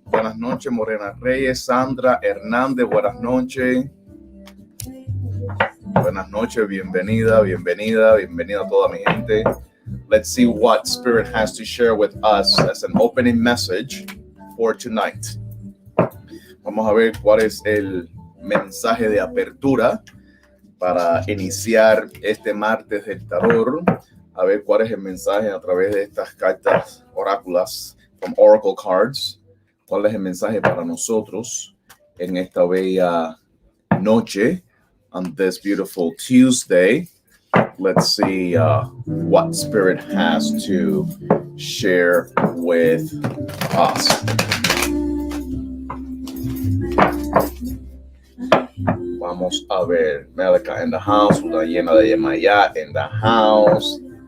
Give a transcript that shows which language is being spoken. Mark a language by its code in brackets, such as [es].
[es] Buenas noches, Morena Reyes, Sandra Hernández, buenas noches. Buenas noches, bienvenida a toda mi gente. [en] Let's see what Spirit has to share with us as an opening message for tonight. [es] Vamos a ver cuál es el mensaje de apertura para iniciar este martes del tarot. A ver cuál es el mensaje a través de estas cartas oráculas [en] from Oracle Cards. [es] ¿Cuál es el mensaje para nosotros en esta bella noche [en] on this beautiful Tuesday? Let's see what Spirit has to share with us. [es] Vamos a ver. Melika [en] in the house. [es] Una llena de Yemaya in the house.